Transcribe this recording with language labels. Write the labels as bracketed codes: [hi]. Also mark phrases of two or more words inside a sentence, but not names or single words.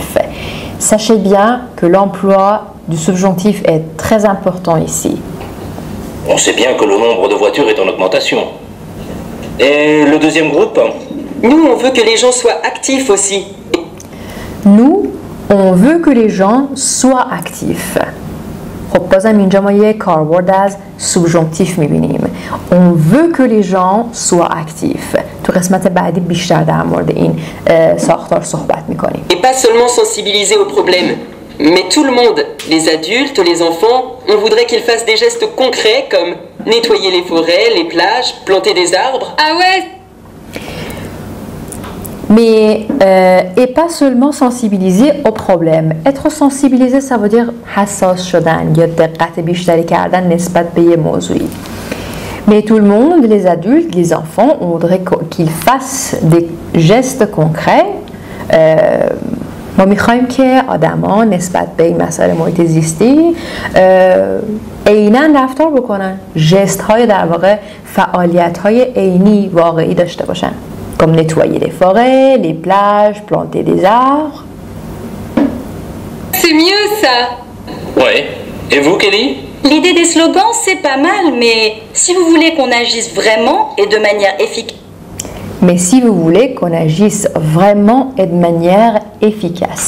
[fr] Sachez bien que l'emploi du subjonctif est très important ici. On sait bien que le nombre de voitures est en augmentation. Et le deuxième groupe? Nous, on veut que les gens soient actifs aussi. Nous, on veut que les gens soient actifs. [fa] خب بازم اینجا ما یک کاربرد از سوبژانکتیف میبینیم. [fr] On veut que les gens soient actifs. [fa] تو قسمت بعدی بیشتر در مورد این ساختار صحبت میکنیم. [fr] Et pas seulement sensibiliser aux problèmes, mais tout le monde, les adultes, les enfants, on voudrait qu'ils fassent des gestes concrets comme nettoyer les forêts, les plages, planter des arbres. Ah ouais. Mais et pas seulement sensibiliser aux problèmes. Être sensibilisé, ça veut dire [fa] حساس شدن یا دقت بیشتری کردن نسبت به یه موضوعی. [fr] Mais tout le monde, les adultes, les enfants, on voudrait qu'ils fassent des gestes concrets. [fa] ما میخوایم که آدما نسبت به این مسائل محیط زیستی عیناً رفتار بکنن. ژست های در واقع فعالیت های عینی واقعی داشته باشن. [fr] Comme nettoyer les forêts, les plages, planter des arbres. C'est mieux ça. Ouais. Et vous, Kelly? L'idée des slogans, c'est pas mal, mais si vous voulez qu'on agisse vraiment et de manière efficace... Mais si vous voulez qu'on agisse vraiment et de manière efficace.